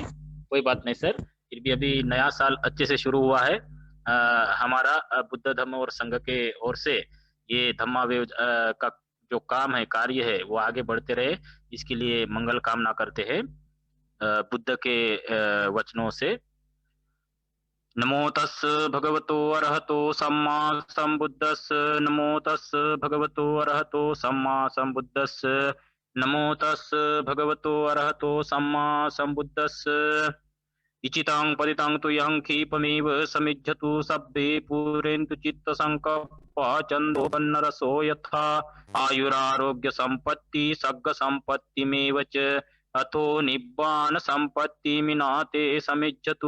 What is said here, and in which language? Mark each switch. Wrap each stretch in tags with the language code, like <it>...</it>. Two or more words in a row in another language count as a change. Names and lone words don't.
<hi>कोई बात नहीं सर, फिर भी अभी नया साल अच्छे से शुरू हुआ है। हमारा बुद्ध धम्म और संघ के ओर से ये धम्मा वेव का जो काम है, कार्य है, वो आगे बढ़ते रहे, इसके लिए मंगल कामना करते हैं बुद्ध के वचनों से।</hi> <pi>नमो तस् भगवतो अरहतो सम्मा संबुद्धस्, नमो तस् भगवतो अरहतो सम्मा संबुद्धस्, नमो तस् भगवतो अरहतो सम्मा संबुद्धस्। इचितां पतितां तु यं क्षिपमेव समिज्झतु सब्बे पूरयन्तु चित्तसङ्कल्पः चन्दोपन्नरसो यथा आयुरारोग्य सम्पत्ति सग्ग सम्पत्तिमेव च अथो निब्बान सम्पत्तिमिनाते समिज्झतु।</pi>